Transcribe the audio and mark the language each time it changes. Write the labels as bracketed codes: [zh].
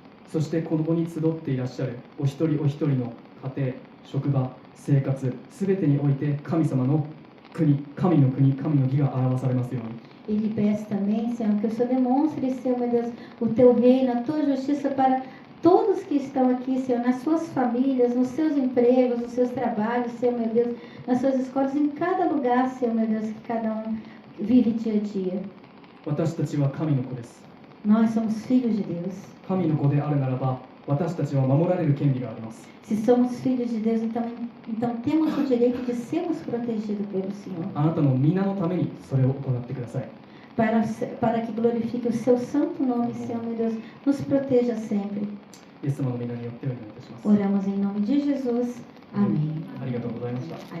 [ja] そしてここに集っていらっしゃるお一人お一人の家庭、職場、生活、すべてにおいて神様の国、神の国、神の義が表されますように。 [pt] E lhe peço também, Senhor, que o Senhor demonstre, Senhor, meu Deus, o Teu reino, a Tua justiça para todos que estão aqui, Senhor, nas suas famílias, nos seus empregos, nos seus trabalhos, Senhor, meu Deus, nas suas escolas, em cada lugar, Senhor, meu Deus, que cada vive dia a dia. [ja] 私たちは神の子です。 [pt] Nós somos filhos de Deus. [ja] 神の子であるならば、私たちは守られる権利があります。 [pt] Se somos filhos de Deus, então temos o direito de sermos protegidos pelo Senhor. [ja] あなたの皆のためにそれを行ってください。 [pt] Para que glorifique o Seu santo nome, Senhor, meu Deus, nos proteja sempre. [ja] イエス様の皆によってお願いいたします。 [pt] Oramos em nome de Jesus. Amém. [ja] ありがとうございました。